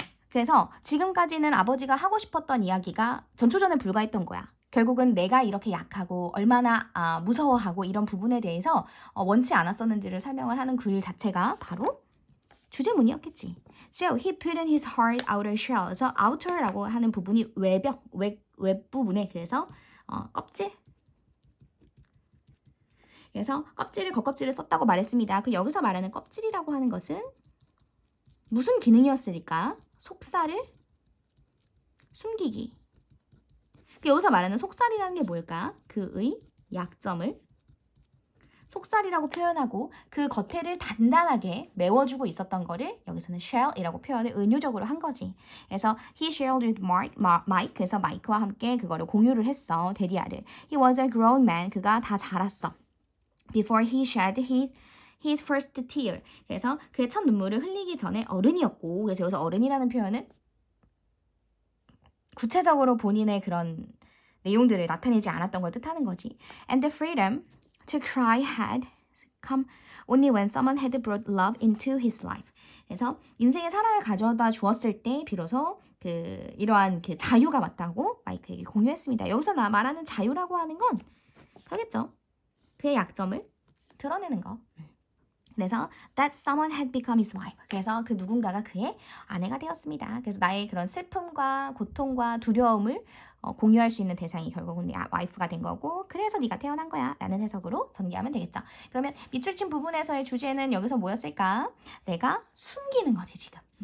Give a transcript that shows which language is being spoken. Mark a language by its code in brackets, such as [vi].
[ko] 그래서 지금까지는 아버지가 하고 싶었던 이야기가 전초전에 불과했던 거야. 결국은 내가 이렇게 약하고 얼마나 무서워하고 이런 부분에 대해서 원치 않았었는지를 설명을 하는 글 자체가 바로 주제문이었겠지. [en] So he put in his hard outer shell. [ko] 그래서 outer라고 하는 부분이 웹부분에 그래서 껍질. 그래서 겉껍질을 썼다고 말했습니다. 그 여기서 말하는 껍질이라고 하는 것은 무슨 기능이었을까? 속살을 숨기기. 여기서 말하는 속살이라는 게 뭘까? 그의 약점을 속살이라고 표현하고 그 겉에를 단단하게 메워주고 있었던 거를 여기서는 shell이라고 표현을 은유적으로 한 거지. 그래서 [en] he shared with Mike. [ko] 그래서 마이크와 함께 그거를 공유를 했어. 데리아를. [en] He was a grown man. [ko] 그가 다 자랐어. [en] Before he shed his first tear. [ko] 그래서 그의 첫 눈물을 흘리기 전에 어른이었고, 그래서 여기서 어른이라는 표현은 구체적으로 본인의 그런 내용들을 나타내지 않았던 걸 뜻하는 거지. [en] And the freedom to cry had come only when someone had brought love into his life. [ko] 그래서 인생의 사랑을 가져다 주었을 때 비로소 이러한 자유가 왔다고 마이크에게 공유했습니다. 여기서 말하는 자유라고 하는 건 그러겠죠. 그의 약점을 드러내는 거. 그래서 [en] that someone had become his wife. [ko] 그래서 그 누군가가 그의 아내가 되었습니다. 그래서 나의 그런 슬픔과 고통과 두려움을 공유할 수 있는 대상이 결국은 와이프가 된 거고, 그래서 네가 태어난 거야 라는 해석으로 전개하면 되겠죠. 그러면 밑줄 친 부분에서의 주제는 여기서 뭐였을까? 내가 숨기는 거지 지금.